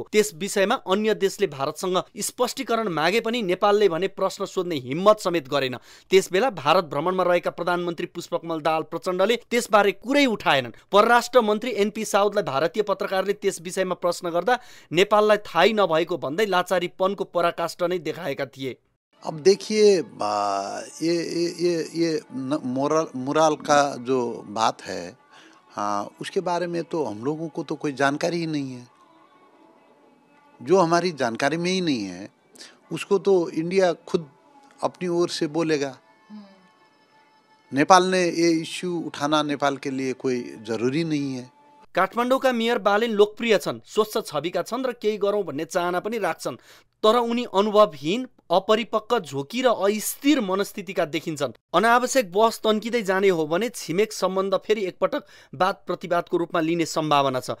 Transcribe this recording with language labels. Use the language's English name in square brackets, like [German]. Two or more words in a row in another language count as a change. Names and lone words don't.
[Nepali] त्यस विषयमा अन्य देशले भारतसँग स्पष्टीकरण मागे पनि नेपालले भने प्रश्न सोध्ने हिम्मत समेत गरेन। त्यसबेला भारत भ्रमणमा रहेका प्रधानमन्त्री पुष्पकमल दाहाल प्रचण्डले त्यसबारे कुरै उठाएनन्। परराष्ट्र मन्त्री एनपी साउदलाई भारतीय पत्रकारले त्यस विषयमा प्रश्न गर्दा नेपाललाई थाहै नभएको भन्दै लाचारीपनको पराकाष्ठ नै देखाएका थिए। [Hindi] अब देखिए ये मोरल का जो बात है, उसके बारे में तो हम लोगों को तो कोई जानकारी ही नहीं है। जो हमारी जानकारी में ही नहीं है उसको तो इंडिया खुद अपनी ओर से बोलेगा। नेपाल ने ये इश्यू उठाना नेपाल के लिए कोई जरूरी नहीं है। [Nepali] काठमाडौँका मेयर बालेन लोकप्रिय छन्, स्वच्छ छविका छन् र केही गरौँ भन्ने चाहना पनि राख्छन्। तर उनी अनुभवहीन, अपरिपक्व, झोकी र अस्थिर मनस्थितिका देखिन्छन्। अनावश्यक बहस तन्किँदै जाने हो भने छिमेक सम्बन्ध फेरि एकपटक वाद प्रतिवादको रूपमा लिने सम्भावना छ।